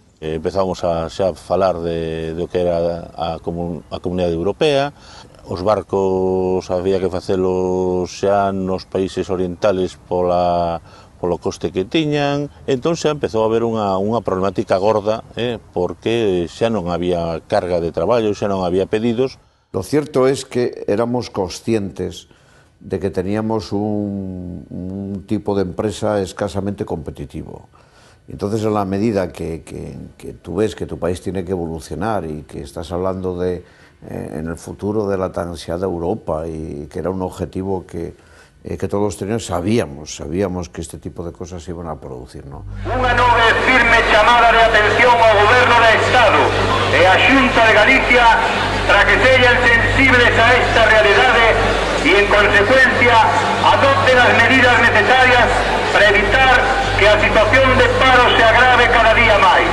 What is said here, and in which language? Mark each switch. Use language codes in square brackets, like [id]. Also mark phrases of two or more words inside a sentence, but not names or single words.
[gl] Empezamos a xa falar do que era a Comunidade Europea. Os barcos había que facelos xa nos países orientales polo coste que tiñan. Entón xa empezou a haber unha problemática gorda, porque xa non había carga de traballo, xa non había pedidos. [es] Lo cierto es que éramos conscientes de que teníamos un tipo de empresa escasamente competitivo. Entonces, en la medida que tú ves que tu país tiene que evolucionar y que estás hablando en el futuro de la tan ansiada Europa y que era un objetivo que todos teníamos, sabíamos que este tipo de cosas se iban a producir, ¿no? [gl] Unha nove firme chamada de atención ao Goberno de Estado e a Xunta de Galicia para que sexan sensibles a esta realidade e, en consecuencia, adopten as medidas necesarias para evitar que a situación de paro se agrave cada día máis.